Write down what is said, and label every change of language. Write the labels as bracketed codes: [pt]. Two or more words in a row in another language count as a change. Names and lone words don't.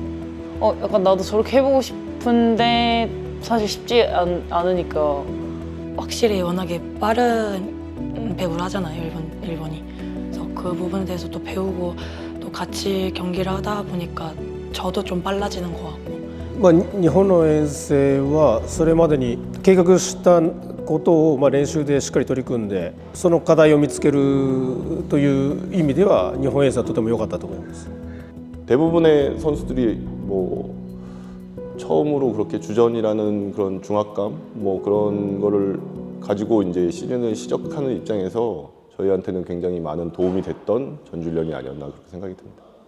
[ko] 약간 나도 저렇게 해보고 싶은데 사실 쉽지 않으니까. 확실히 워낙에 빠른 배구를 하잖아요 일본이. 그래서 그 부분에 대해서 또 배우고 또 같이 경기를 하다 보니까 저도 좀 빨라지는 것 같고. [ja] 日本の遠征はそれまでに計画したことを練習でしっかり取り組んでその課題を見つけるという意味では日本遠征はとても良かったと思います。 [ko] 대부분의 선수들이 처음으로 그렇게 주전이라는 그런 중압감 그런 거를 가지고 이제 시즌을 시작하는 입장에서 저희한테는 굉장히 많은 도움이 됐던 전주훈련이 아니었나 그렇게 생각이 듭니다.